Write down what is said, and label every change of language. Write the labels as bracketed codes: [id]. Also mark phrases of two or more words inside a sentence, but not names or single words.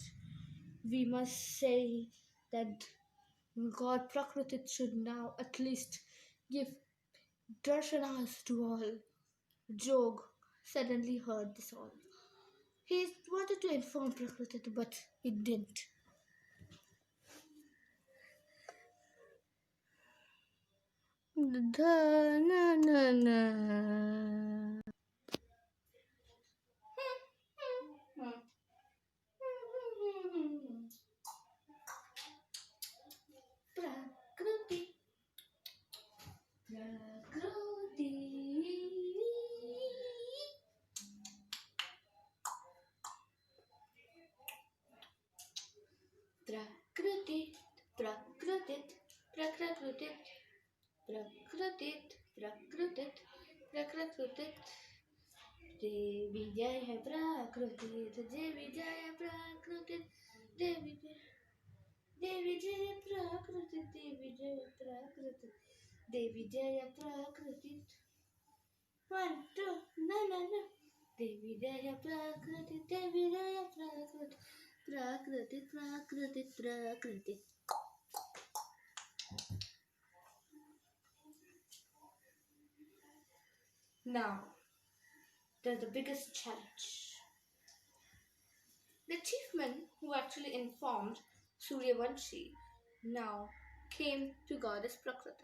[en] We must say that God Prakriti should now at least give darshanas to all. Jog suddenly heard this all. He wanted to inform Prakriti but he didn't. Da, na, na, na. [sa] Prakruti, Prakruti. Prakruti, Prakruti, Prakruti, Prakruti, Prakruti, Prakruti. देवी जय प्रकृति देवी जय प्रकृति देवी जय. देवी जय प्रकृति देवी जय प्रकृति देवी जय प्रकृति. 1, 2, na na na. देवी जय प्रकृति देवी जय प्रकृति प्रकृति प्रकृति प्रकृति. [en] Now, there's the biggest challenge. The chiefman who actually informed Suryavanshi now came to goddess Prakriti.